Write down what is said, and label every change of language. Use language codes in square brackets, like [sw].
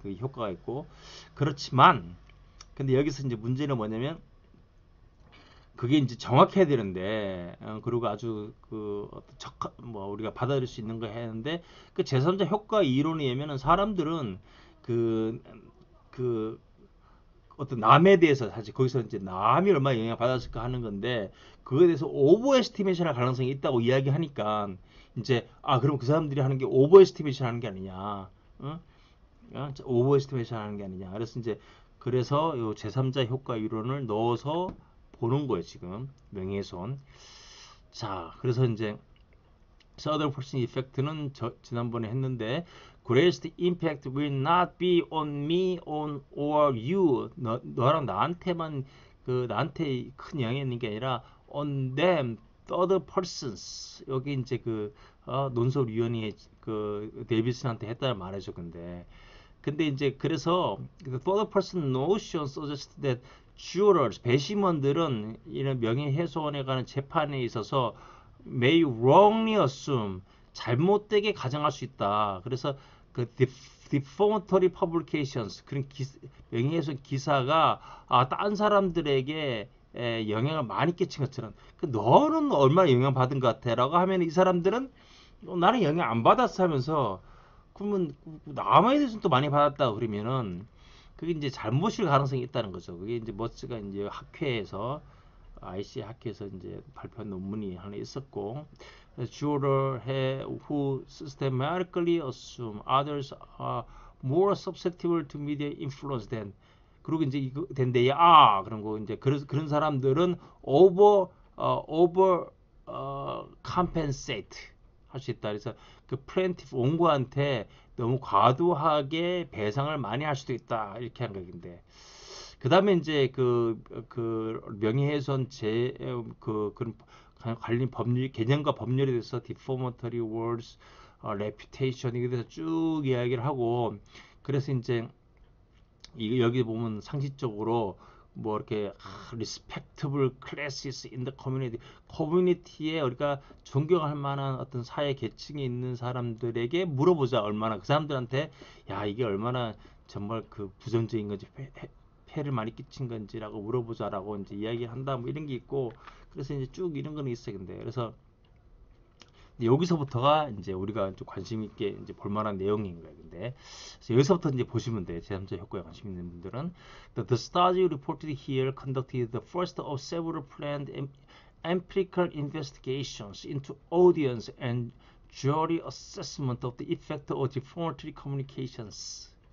[ko] 그 효과가 있고 그렇지만 근데 여기서 이제 문제는 뭐냐면 그게 이제 정확해야 되는데 그리고 아주 그 뭐 우리가 받아들일 수 있는 거 해야 하는데 그 제3자 효과 이론에 의하면은 사람들은 그 그 어떤 남에 대해서 사실 거기서 이제 남이 얼마나 영향을 받았을까 하는 건데 그거에 대해서 오버 에스티메이션 할 가능성이 있다고 이야기하니까 이제 그럼 그 사람들이 하는 게 오버 에스티메이션 하는 게 아니냐, 어? 오버 에스티메이션 하는 게 아니냐. 그래서 이제 그래서 요 제3자 효과 이론을 넣어서 보는 거예요 지금 명예훼손. [en] 자, 그래서 이제 Third person effect는 [ko] 지난번에 했는데 [en] greatest impact will not be on me, on or you. [ko] 너랑 나한테만 나한테 큰 영향이 있는 게 아니라 [en] on them, third persons. [ko] 여기 이제 논설위원이 그 데이비슨한테 했다는 말이죠. 근데 이제 그래서 [en] the third person notion suggests that jurors, [ko] 배심원들은 이런 명예훼손에 관한 재판에 있어서 [en] may wrongly assume, [ko] 잘못되게 가정할 수 있다. 그래서 그 [en] defamatory publications, [ko] 그런 명예훼손 기사가 딴 사람들에게 영향을 많이 끼친 것처럼 너는 얼마나 영향받은 것 같아? 라고 하면 이 사람들은 나는 영향 안 받았어 하면서 그러면 남에 대해서는 또 많이 받았다 그러면은 그게 이제 잘못일 가능성이 있다는 거죠. 그게 이제 머스가 이제 학회에서 IC 학회에서 이제 발표한 논문이 하나 있었고, [en] juror who systematically assume others are more susceptible to media influence than. [ko] 그리고 이제 이거 된대요. 그런 거 이제 그런 사람들은 over compensate 할 수 있다. 그래서 그 플랜티프 원고한테 너무 과도하게 배상을 많이 할 수도 있다. 이렇게 한 얘기인데. 그 다음에 이제 그 명예훼손 그런 관련 법률, 개념과 법률에 대해서 defamatory words, reputation, 이에 대해서 쭉 이야기를 하고, 그래서 이제 여기 보면 상식적으로 뭐 이렇게 [en] respectable classes in the community, [ko] 커뮤니티에 우리가 존경할 만한 어떤 사회 계층이 있는 사람들에게 물어보자. 얼마나 그 사람들한테 이게 얼마나 정말 그 부정적인 건지 폐를 많이 끼친 건지라고 물어보자라고 이제 이야기를 한다. 뭐 이런 게 있고 그래서 이제 쭉 이런 거는 있어요. 근데 그래서 여기서부터가 이제 우리가 좀 관심 있게 이제 볼만한 내용인 거예요. 근데 여기서부터 이제 보시면 돼요. 제3자 효과에 관심 있는 분들은 [en] the study reported here conducted the first of several planned empirical investigations into audience and jury assessment of the effect of defamatory communications.